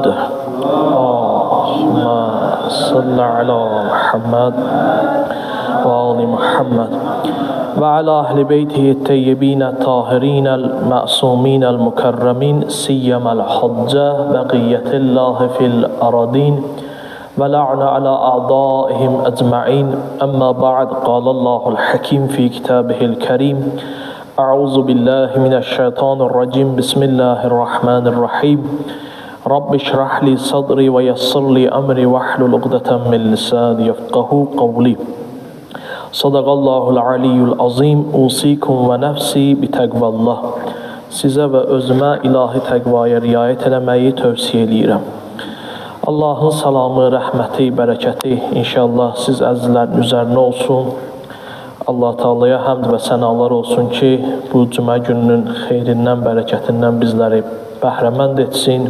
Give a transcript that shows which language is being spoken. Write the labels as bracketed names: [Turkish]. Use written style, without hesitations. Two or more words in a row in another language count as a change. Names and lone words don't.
[Arabic] اللهم صل على محمد وآل محمد وعلى أهل بيته الطيبين الطاهرين المعصومين المكرمين سيما الحجة بقية الله في الأرضين ولعنة على أعدائهم أجمعين أما بعد قال الله الحكيم في كتابه الكريم. أعوذ بالله من الشيطان الرجيم. بسم الله الرحمن الرحيم رب اشرح لي صدري ويسر لي أمري واحلل عقدة من لساني يفقهوا قولي. صدق الله العلي العظيم. أوصيكم ونفسي بتقوى الله. [Azerbaijani] Sizə və özümə ilahi təqvaya riayət eləməyi tövsiyə edirəm. Allahın salamı, rəhməti, bərəkəti inşallah siz əzizlərin üzərinə olsun. Allah Teala'ya həmd və sənalar olsun ki, bu cümə gününün xeyrindən, bərəkətindən bizləri bəhrəmənd etsin.